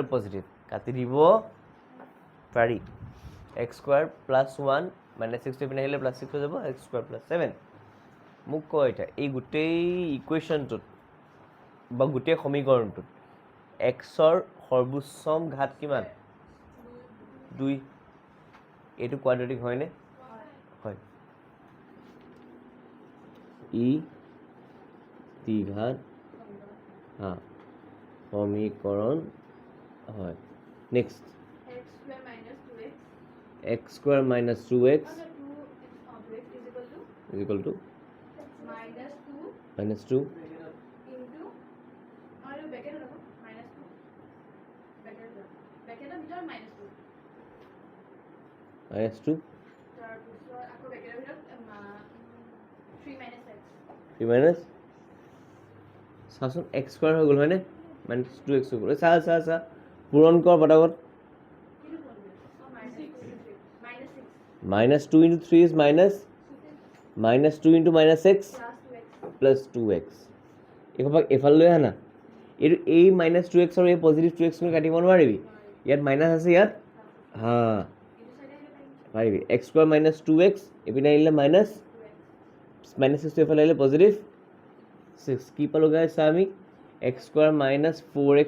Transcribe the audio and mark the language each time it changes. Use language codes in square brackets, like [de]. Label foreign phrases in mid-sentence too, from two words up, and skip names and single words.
[as] পজিটিভ কাটি দিব পাৰি x [en] square plus [as] 1 -6 টু পিনে আহিলে প্লাস 6 হৈ যাব x [en] square plus [as] 7 মোক কয় এটা এই গোটেই ইকুৱেশ্যনটোত বা গোটেই সমীকৰণটোত x ৰ সৰ্বোচ্চম ঘাত কিমান 2 এইটো কোৱাড্ৰেটিক হয়নে হয় ই দ্বিঘাত হ্যাঁ সমীকরণ হয় [en] next x square minus 2x is equal to minus 2 [hi] into और ब्रैकेट लगाओ -2 [as] ব্ৰেকেটৰ ভিতৰত -2 -2 তাৰপিছত আকৌ ব্ৰেকেটৰ ভিতৰত 3 - x 3 মাইনাছ চাচোন x স্কোৱাৰ হৈ গ'ল হয়নে -2x হৈ গ'ল চা চা চা পূৰণ কৰ পটাপট কিটো কোন -6 [en] -2 into 3 is -2 into -6 plus 2x [as] plus 2x এইসোপাক এইফালে লৈ আহা না এইটো এই -2x আৰু এই পজিটিভ 2x খিনি কাটিব নোৱাৰিবি ইয়াত মাইনাছ আছে ইয়াত হা এইটো চাইডে আহিলে পাৰিম পাৰিবি x স্কোৱাৰ -2x এইপিনে আহিলে -6 এইফালে আহিলে পজিটিভ 6 কি পালোঁ গাইছ চা আমি x স্কোৱাৰ -4x